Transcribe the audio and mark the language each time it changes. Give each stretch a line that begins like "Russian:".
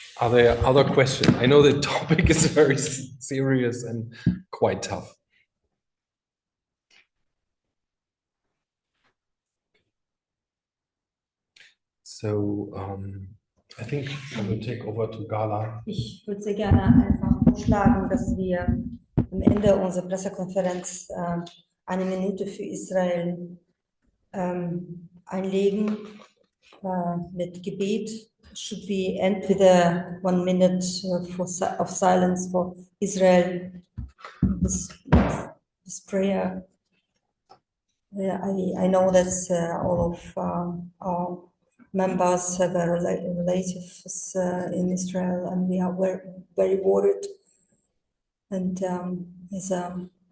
English: Are there other questions? I know the topic is very serious and quite tough. So, I think I will take over to Gala.
German: Ich würde sehr gerne einfach vorschlagen, dass wir am Ende unserer Pressekonferenz eine Minute für Israel einlegen mit Gebet.
English: Should we end with a 1 minute of silence for Israel? This prayer. I know that all of our members have relatives in Israel, and we are very worried. And as a